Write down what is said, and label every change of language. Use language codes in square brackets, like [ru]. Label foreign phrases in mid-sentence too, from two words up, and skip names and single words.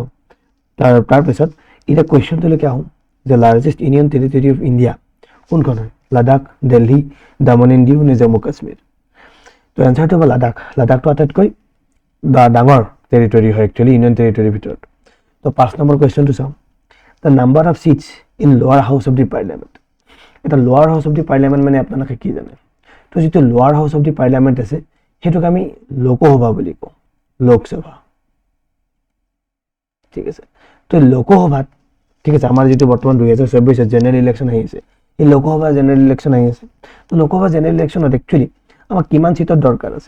[as] তাৰপিছত এতিয়া কুৱেশ্যনটোলৈকে আহোঁ যে [en] largest union territory of India [as] কোনখন হয়? লাডাখ, দিল্লী, দামন এণ্ড ডিউ নে জম্মু কাশ্মীৰ? তো এনচাৰটো হ'ব লাডাখ। লাডাখটো আটাইতকৈ ডাঙৰ টেৰিটৰী হয় [en] actually union territoryৰ [as] ভিতৰত। তো 5 নম্বৰ কুৱেশ্যনটো চাওঁ। [en] The number of seats in lower house of the parliament. [as] এটা [en] lower house of the parliament [as] মানে আপোনালোকে কি জানে? তো যিটো [en] lower house of the parliament [as] আছে সেইটোক আমি লোকসভা বুলি কওঁ, লোকসভা। ঠিক আছে, তো লোকসভাত ঠিক আছে আমাৰ যিটো বৰ্তমান 2024 [en] general election [as] আহি আছে, এই লোকসভা [en] general election [as] আহি আছে। তো লোকসভা [en] general electionত [as] একচুৱেলি আমাক কিমান চিটৰ দৰকাৰ আছে?